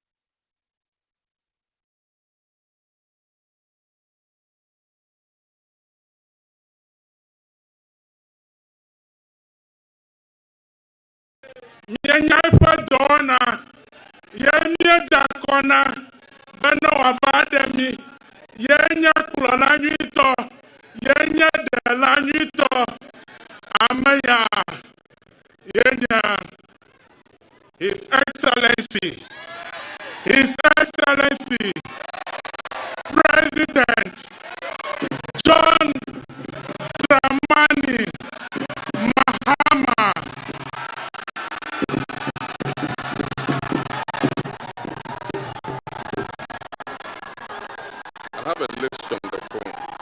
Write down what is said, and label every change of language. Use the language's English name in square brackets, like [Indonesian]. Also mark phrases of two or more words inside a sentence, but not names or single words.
[Ewe] Mienya eƒe dɔwɔna ye mieda kɔ na bena wòava ɖe mi ye nye kplɔla nyuitɔ ye nye ɖela nyuitɔ ame ya ye nye [English] His Excellency [Ewe] President John Dramani Mahama. [English] I have a list on the phone.